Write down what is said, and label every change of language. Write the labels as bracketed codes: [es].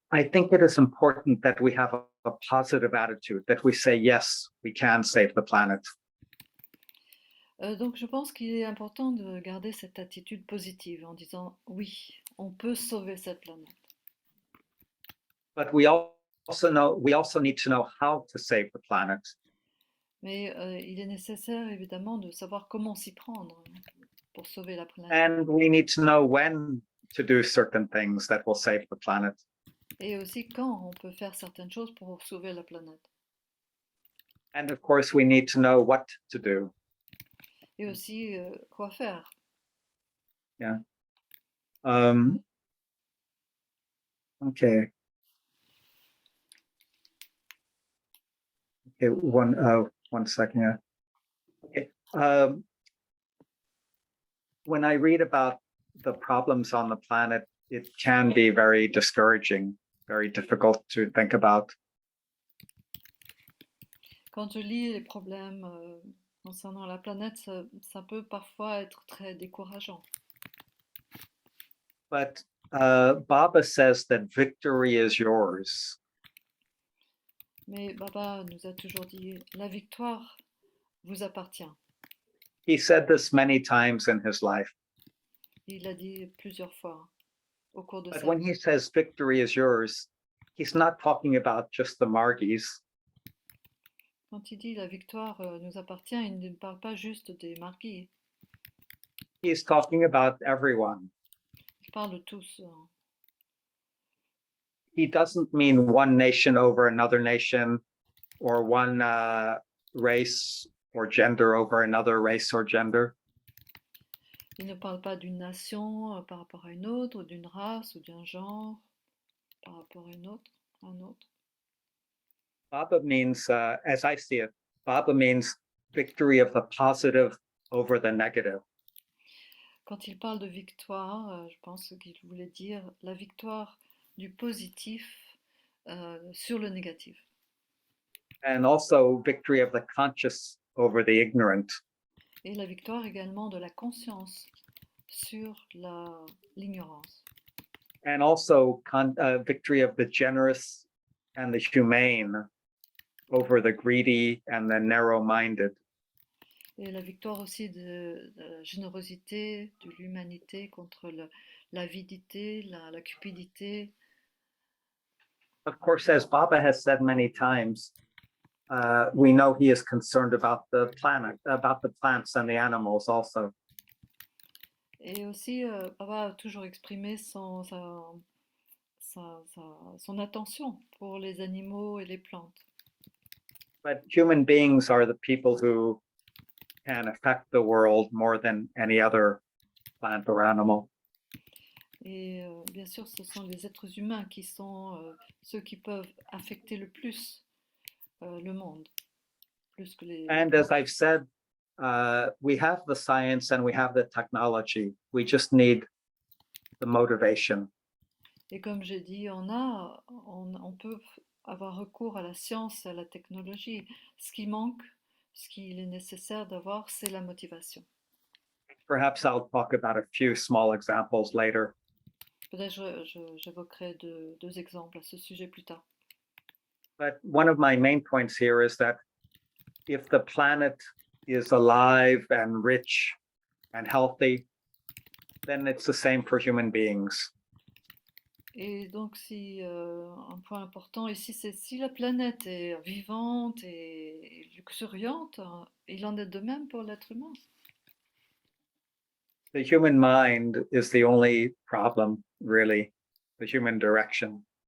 [en] I think it is important that we have a positive attitude, that we say, yes, we can save the planet. [fr] Donc je pense qu'il est important de garder cette attitude positive en disant oui, on peut sauver cette planète. [en] But we also need to know how to save the planet. [fr] Mais il est nécessaire évidemment de savoir comment s'y prendre pour sauver la planète. [en] And we need to know when to do certain things that will save the planet. [fr] Et aussi quand on peut faire certaines choses pour sauver la planète. [en] And of course, we need to know what to do. [fr] Et aussi quoi faire. [en] Yeah. Okay. Okay, one second. Okay. When I read about the problems on the planet, it can be very discouraging, very difficult to think about. [fr] Quand je lis les problèmes concernant la planète, ça peut parfois être très décourageant. [en] But Baba says that victory is yours. [fr] Mais Baba nous a toujours dit, la victoire vous appartient. [en] He said this many times in his life. [fr] Il l'a dit plusieurs fois au cours de [en] But [fr] sa [en] when [fr] vie. [en] he says victory is yours, he's not talking about just the Margis. [fr] Quand il dit la victoire nous appartient, il ne parle pas juste des marquis, [en] He's talking about everyone. [fr] il parle de tous. [en] He doesn't mean one nation over another nation or one race or gender over another race or gender. [fr] Il ne parle pas d'une nation par rapport à une autre, ou d'une race ou d'un genre par rapport à une autre, un autre. [en] Baba means, as I see it, Baba means victory of the positive over the negative. [fr] Quand il parle de victoire, je pense qu'il voulait dire la victoire du positif sur le négatif. [en] And also victory of the conscious over the ignorant. [fr] Et la victoire également de la conscience sur l'ignorance. [en] And also victory of the generous and the humane over the greedy and the narrow-minded. [fr] Et la victoire aussi de la générosité, de l'humanité contre l'avidité, la cupidité. [en] Of course, as Baba has said many times, we know he is concerned about the planet, about the plants and the animals also. [fr] Et aussi, Baba a toujours exprimé son attention pour les animaux et les plantes. [en] But human beings are the people who can affect the world more than any other plant or animal. [fr] Et bien sûr, ce sont les êtres humains qui sont ceux qui peuvent affecter le plus le monde, plus que les... [en] And as I've said, we have the science and we have the technology. We just need the motivation. [fr] Et comme j'ai dit, on peut avoir recours à la science, à la technologie. Ce qui manque, ce qu'il est nécessaire d'avoir, c'est la motivation. [en] Perhaps I'll talk about a few small examples later. [fr] Peut-être j'évoquerai deux exemples à ce sujet plus tard. [en] But one of my main points here is that if the planet is alive and rich and healthy, then it's the same for human beings. [fr] Et donc, un point important ici, c'est si la planète est vivante et luxuriante, il en est de même pour l'être humain. [en] The human mind is the only problem, really, the human direction.